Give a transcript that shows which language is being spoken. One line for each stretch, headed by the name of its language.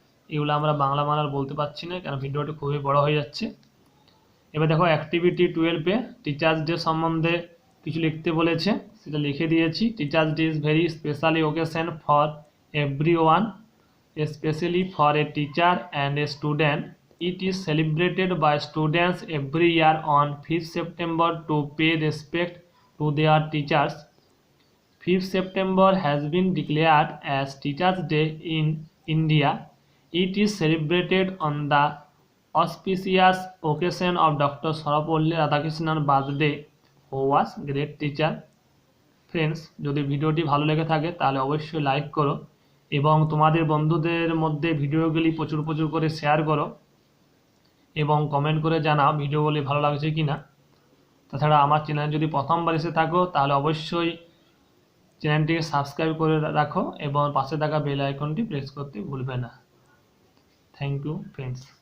Bangla: এগুলো আমরা বাংলা বানার বলতে পারছি না কারণ ভিডিওটি খুবই বড় হয়ে যাচ্ছে। এবার দেখো অ্যাক্টিভিটি 12-এ টিচার্স ডে সম্বন্ধে কিছু লিখতে বলেছে, সেটা লিখে দিয়েছি।
English: Teachers day is very specially occasion for everyone, especially for a teacher and a student. It is celebrated by students every year on 5th September to pay respect to their teachers. 5th September has been declared as Teachers' Day in India. It is celebrated on the auspicious occasion of Dr. Sarvepalli Radhakrishnan birthday, who was great teacher.
Bangla: Friends, যদি ভিডিওটি ভালো লেগে থাকে তাহলে অবশ্যই like করো এবং তোমাদের বন্ধুদের মধ্যে ভিডিওগুলি প্রচুর করে শেয়ার করো এবং কমেন্ট করে জানাও ভিডিওগুলি ভালো লাগছে কি না। তাছাড়া আমার চ্যানেল যদি প্রথমবার এসে থাকো তাহলে অবশ্যই চ্যানেলটিকে সাবস্ক্রাইব করে রাখো এবং পাশে থাকা বেল আইকনটি প্রেস করতে ভুলবে না।
English: Thank you friends.